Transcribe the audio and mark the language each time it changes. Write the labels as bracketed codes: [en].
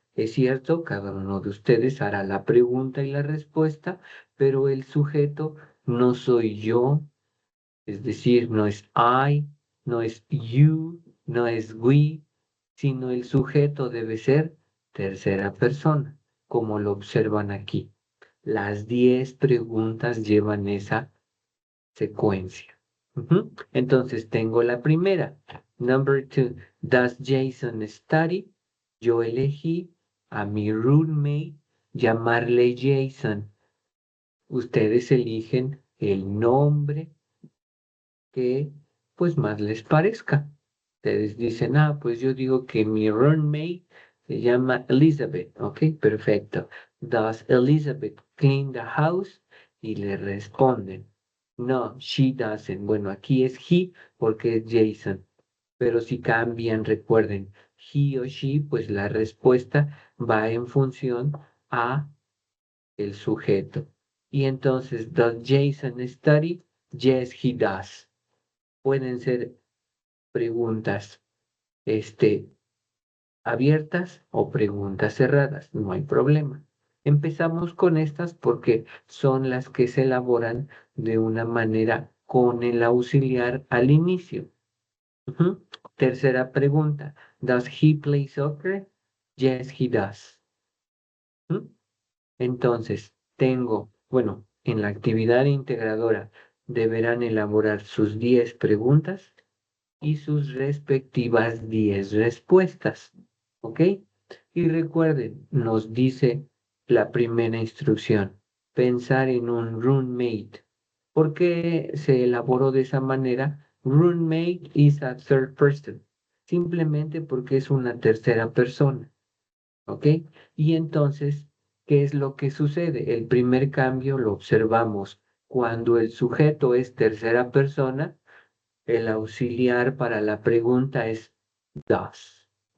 [es] Es cierto, cada uno de ustedes hará la pregunta y la respuesta, pero el sujeto no soy yo, es decir, no es I, no es you, no es we, sino el sujeto debe ser tercera persona, como lo observan aquí. Las 10 preguntas llevan esa secuencia. Entonces tengo la primera. [en] Number 2, does Jason study? [es] Yo elegí a mi roommate llamarle Jason. Ustedes eligen el nombre que pues más les parezca. Ustedes dicen, pues yo digo que mi roommate se llama Elizabeth. Ok, perfecto. [en] Does Elizabeth clean the house? [es] Y le responden, no, [en] she doesn't. [es] Bueno, aquí es he porque es Jason. Pero si cambian, recuerden, he o she, pues la respuesta va en función a el sujeto. Y entonces, [en] does Jason study? Yes, he does. [es] Pueden ser preguntas, abiertas o preguntas cerradas, no hay problema. Empezamos con estas porque son las que se elaboran de una manera con el auxiliar al inicio. [en] Ujú. [es] Tercera pregunta. [en] Does he play soccer? Yes, he does. ¿Mm? [es] Entonces, bueno, en la actividad integradora deberán elaborar sus 10 preguntas y sus respectivas 10 respuestas. ¿Ok? Y recuerden, nos dice la primera instrucción, pensar en un roommate. ¿Por qué se elaboró de esa manera? [en] Roommate is a third person. [es] Simplemente porque es una tercera persona. ¿Ok? Y entonces, ¿qué es lo que sucede? El primer cambio lo observamos cuando el sujeto es tercera persona, el auxiliar para la pregunta es does.